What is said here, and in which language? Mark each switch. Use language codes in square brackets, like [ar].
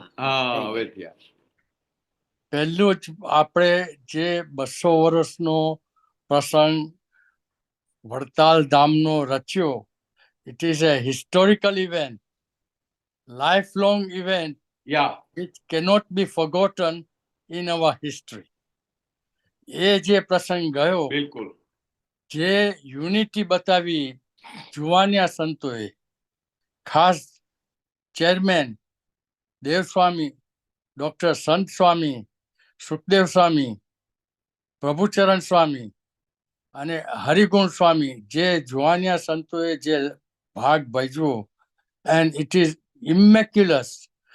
[gu] હા હવે થયા. પહેલું જ આપણે જે 200 વર્ષનો પ્રસંગ વડતાલ ધામનો રચ્યો, [en] It is a historical event, lifelong event યા which cannot be forgotten in our history. [gu] એ જે પ્રસંગ ગયો, બિલકુલ. જે યુનિટી બતાવી જુવાનિયા સંતોએ, ખાસ ચેરમેન દેવસ્વામી, ડોક્ટર સંત સ્વામી, સુખદેવ સ્વામી, પ્રભુચરણ સ્વામી અને હરિગુણ સ્વામી, જે જુવાનિયા સંતોએ જે ભાગ ભજવો, [en] And it is immaculous.